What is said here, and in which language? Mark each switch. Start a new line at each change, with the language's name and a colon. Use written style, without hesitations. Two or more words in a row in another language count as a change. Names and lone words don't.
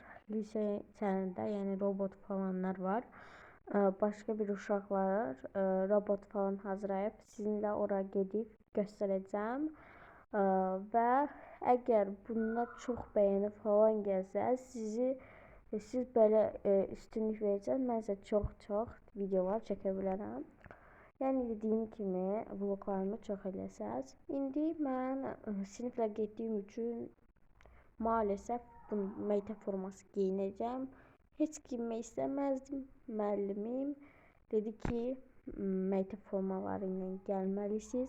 Turkish: Lise içerisinde yani robot falanlar var. Başka bir uşaqlar robot falan hazırlayıp sizinle oraya gidip göstereceğim. Ve eğer bunlar çok beğeni falan gelse siz böyle üstünlük verəcəksiniz.
Azerbaijani: Mən isə çox videolar çəkə bilərəm. Yəni dediyim kimi vloglarımı çox eləsəz. İndi mən siniflə getdiyim üçün maalesef bu məktəb forması geyinəcəm. Heç giyinmək istəməzdim. Müəllimim dedi ki, məktəb formaları ilə gəlməlisiniz.